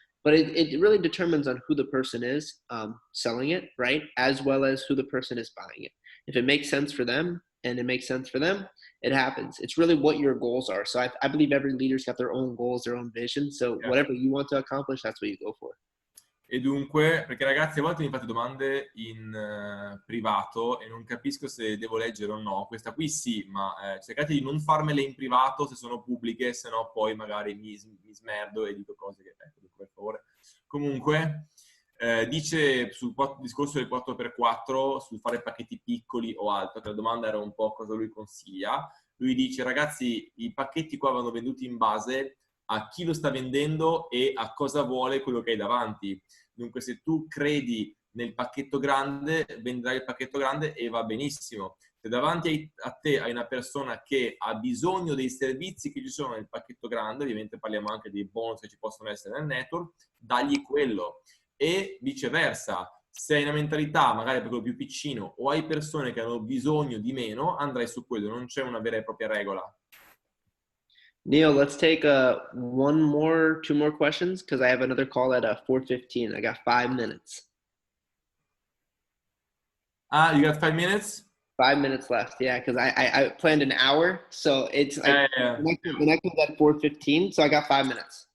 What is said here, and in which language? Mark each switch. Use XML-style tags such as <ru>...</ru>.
<en>But it really determines on who the person is selling it, right? As well as who the person is buying it. If it makes sense for them and it makes sense for them, it happens. It's really what your goals are. So I believe every leader's got their own goals, their own vision. So whatever you want to accomplish, that's what you go for.</en> <it>E dunque, perché ragazzi a volte mi fate domande in privato e non capisco se devo leggere o no. Questa qui sì, ma cercate di non farmele in privato se sono pubbliche, se no poi magari mi smerdo e dico cose che, ecco, per favore. Comunque, dice sul discorso del 4x4, sul fare pacchetti piccoli o altro, che la domanda era un po' cosa lui consiglia. Lui dice, ragazzi, i pacchetti qua vanno venduti in base a chi lo sta vendendo e a cosa vuole quello che hai davanti. Dunque, se tu credi nel pacchetto grande, venderai il pacchetto grande e va benissimo. Se davanti a te hai una persona che ha bisogno dei servizi che ci sono nel pacchetto grande, ovviamente parliamo anche dei bonus che ci possono essere nel network, dagli quello. E viceversa, se hai una mentalità magari per quello più piccino o hai persone che hanno bisogno di meno, andrai su quello. Non c'è una vera e propria regola.</it> <en>Neil, let's take two more questions, because I have another call at 4:15. I got 5 minutes. You got 5 minutes? 5 minutes left, yeah, because I planned an hour, so it's like the next one's at 4:15, so I got 5 minutes.</en>